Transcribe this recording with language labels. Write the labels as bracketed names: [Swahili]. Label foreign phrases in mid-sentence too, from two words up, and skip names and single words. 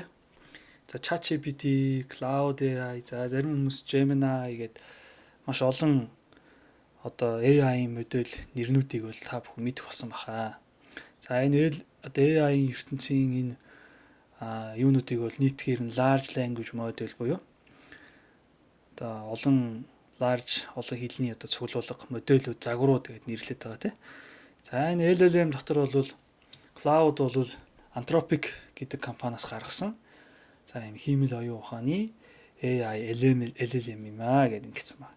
[Mongolian] За ChatGPT, Cloud AI, за зарим хүмүүс Gemini гэдэг маш олон одоо AI-ийн модель нэрнүүдийг бол та бүхэн мэдэх болсон баха. За энэ AI-ийн ертөнцийн энэ юунуудыг бол нийтгээр нь [English] large language model [Mongolian] буюу одоо олон хэлний одоо цуглуулга модельүүд загварууд гэдээ нэрлэдэг байгаа тийм. За энэ LLM дотор бол Cloud бол Anthropic гэдэг компаниас гаргасан. За ийм хиймэл оюун ухааны AI LLM юм аа гэдэг ингэсэн байна.